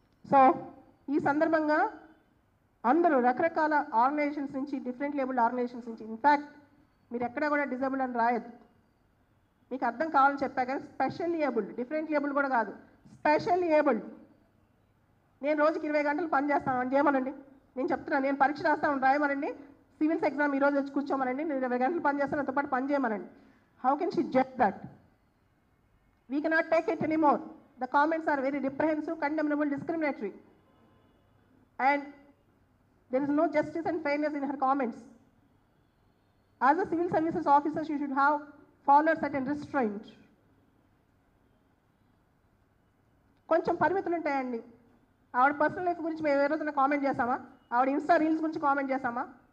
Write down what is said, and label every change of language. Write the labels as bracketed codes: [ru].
[te] So ఈ సందర్భంగా అందరూ రకరకాల ఆర్గనైజేషన్స్ నుంచి, డిఫరెంట్ లేబుల్డ్ ఆర్గనైజేషన్స్ నుంచి, ఇన్ఫ్యాక్ట్ మీరు ఎక్కడ కూడా డిజేబుల్డ్ అని రాయద్దు, మీకు అర్థం కావాలని చెప్పా కానీ స్పెషల్లీ ఏబుల్డ్, డిఫరెంట్ లేబుల్డ్ కూడా కాదు, స్పెషల్లీ ఏబుల్డ్. నేను రోజుకి 20 గంటలు పని చేస్తాను అని చేయమనండి. నేను చెప్తున్నాను, నేను పరీక్ష రాస్తాను రాయమనండి, సివిల్స్ ఎగ్జామ్ ఈరోజు వచ్చి కూర్చోమనండి, నేను 20 గంటలు పని చేస్తాను, నాతో పాటు పని చేయమనండి. [en] How can she judge that? We cannot take it anymore. The comments are very reprehensive, condemnable, discriminatory, and there is no justice and fairness in her comments. As a civil services officer, she should have followed certain restraint. [te] కొంచెం పరిమితులు ఉంటాయండి. ఆవిడ personal life గురించి మేము ఏ రోజున comment చేసామా? ఆవిడ Insta reels గురించి కామెంట్ చేసామా?